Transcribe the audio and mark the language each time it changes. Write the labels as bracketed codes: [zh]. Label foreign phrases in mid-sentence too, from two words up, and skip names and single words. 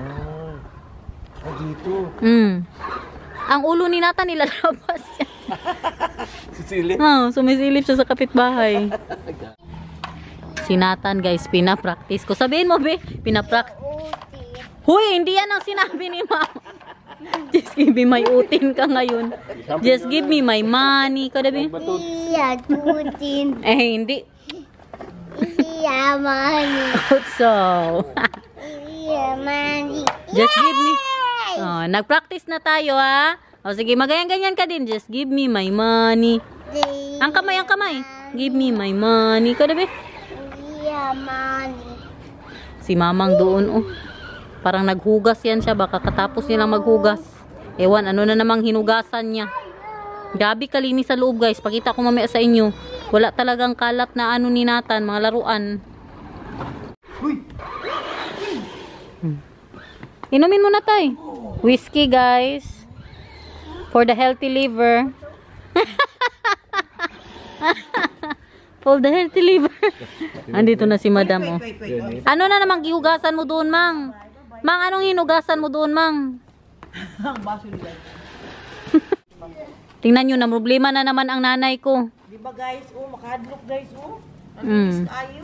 [tl] Dito. Ang ulo ni Nathan nilalabas yan. Sisilip? Sumisilip siya sa kapitbahay. Si Nathan guys, pinapractice ko. Sabihin mo be, pinapractice. Huy, hindi yan ang sinabi ni Mama. [en] Just give me my utin [tl] ka ngayon. [en] Just give me my money. Kada be? [tl] Iya, utin. Hindi. Iya, money. [en] So. [tl] Iya, money. [en] Just give me. [tl] Nag-practice na tayo ha. Sige, magayan-ganyan ka din. [en] Just give me my money. [tl] Ang kamay, ang kamay. [en] Give me my money. Kada be? [tl] Iya, money. Si Mamang doon, parang naghugas yan siya. Baka katapos nilang maghugas. Ewan, ano na namang hinugasan niya. Grabe kalinis sa loob guys. Pakita ko mamaya sa inyo. Wala talagang kalat na ano ni Nathan, mga laruan. Inumin mo na tay. [en] Whiskey guys. For the healthy liver. For the healthy liver. [tl] Andito na si Madam oh. Ano na namang gihugasan mo doon, Mang? Mang, anong hinugasan mo doon, Mang? Tingnan nyo na, problema na naman ang nanay ko. Di ba guys, makadlock guys, Ayo.